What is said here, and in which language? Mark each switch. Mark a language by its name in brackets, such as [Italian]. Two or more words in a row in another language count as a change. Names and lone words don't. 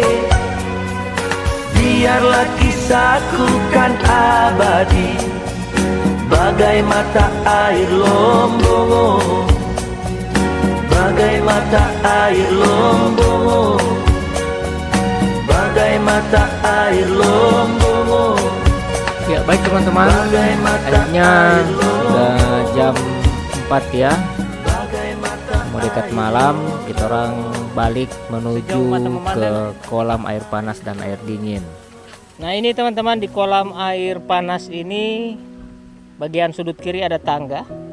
[Indonesian] Biarlah kisahku kan abadi bagai mata air Lombongo, bagai mata air Lombongo, bagai mata air Lombongo. Ya baik teman-teman, akhirnya udah jam 4 ya, mau dekat malam, kita orang balik menuju ke kolam air panas dan air dingin. Nah ini teman-teman, di kolam air panas ini bagian sudut kiri ada tangga.